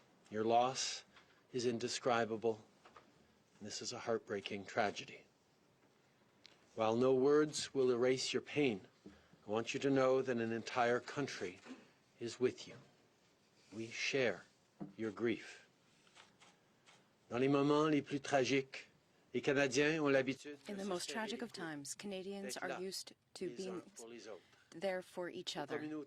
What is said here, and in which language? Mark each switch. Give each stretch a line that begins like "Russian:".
English: Your loss is indescribable, and this is a heartbreaking tragedy. While no words will erase your pain, I want you to know that an entire country is with you. We share your grief.
French: Dans les moments les plus tragiques, les Canadiens ont l'habitude.
English: In the most tragic of times, Canadians are used to being there for each other.